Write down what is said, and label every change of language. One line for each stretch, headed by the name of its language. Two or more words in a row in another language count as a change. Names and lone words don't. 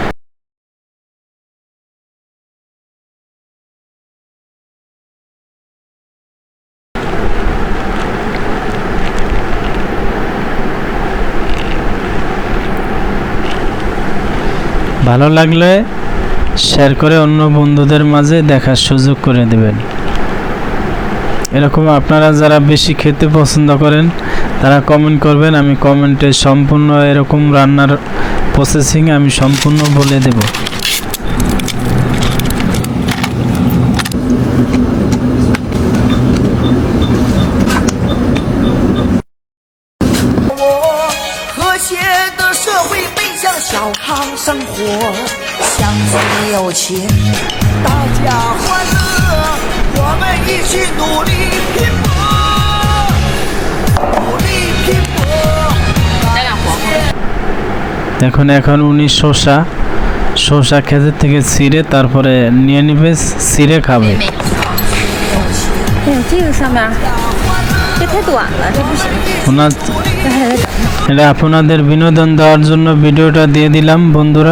Bangla: ভালো লাগলে শেয়ার করে অন্য বন্ধুদের মাঝে দেখার সুযোগ করে দেবেন। এরকম আপনারা যারা বেশি খেতে পছন্দ করেন তারা কমেন্ট করবেন, আমি কমেন্টে সম্পূর্ণ এরকম রান্নার প্রসেসিং আমি সম্পূর্ণ বলে দেব।
Chinese: 小康生活，乡村有钱，大家欢乐，我们一起努力拼搏，努力拼搏。
Bangla: দেখুন, এখন উনি শসা ক্ষেতের থেকে ছিঁড়ে তারপরে নিয়ে নেবে, ছিঁড়ে খাবে। এটা আপনাদের বিনোদন দেওয়ার জন্য ভিডিওটা দিয়ে দিলাম বন্ধুরা।